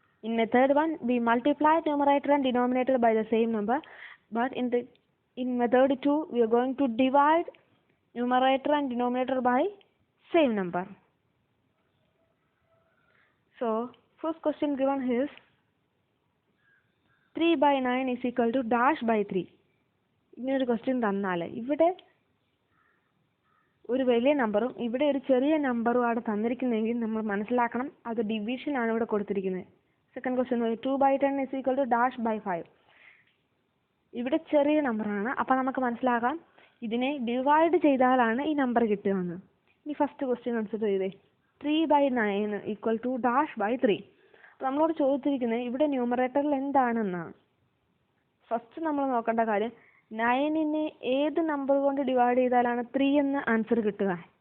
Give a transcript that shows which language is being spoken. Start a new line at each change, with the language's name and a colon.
English: In method 1 we multiply numerator and denominator by the same number, but in method 2 we are going to divide numerator and denominator by same number. So, first question given is 3 by 9 is equal to dash by 3.
Malayalam: ഇങ്ങനൊരു question തന്നാൽ ഇവിടെ ഒരു വലിയ നമ്പറും ഇവിടെ ഒരു ചെറിയ നമ്പറും ആണ് തന്നിരിക്കുന്നതെങ്കിൽ നമ്മൾ മനസ്സിലാക്കണം അത് ഡിവിഷനാണ് ഇവിടെ കൊടുത്തിരിക്കുന്നത്. Second question
English: 2 by 10 is equal to dash by 5.
Malayalam: ഇവിടെ ചെറിയ നമ്പറാണ്, അപ്പോൾ നമുക്ക് മനസ്സിലാക്കാം ഇതിനെ ഡിവൈഡ് ചെയ്താലാണ് ഈ നമ്പർ കിട്ടുകയെന്ന്. ഇനി ഫസ്റ്റ് ക്വസ്റ്റ്യൻ കൺസിഡർ ചെയ്തേ,
English: 3 by 9 equal to dash by 3.
Malayalam: അപ്പോൾ നമ്മളോട് ചോദിച്ചിരിക്കുന്നത് ഇവിടെ ന്യൂമറേറ്ററിൽ എന്താണെന്നാണ്. ഫസ്റ്റ് നമ്മൾ നോക്കേണ്ട കാര്യം 9നെ ഏത് നമ്പർ കൊണ്ട് ഡിവൈഡ് ചെയ്താലാണ് 3 എന്ന ആൻസർ കിട്ടുക.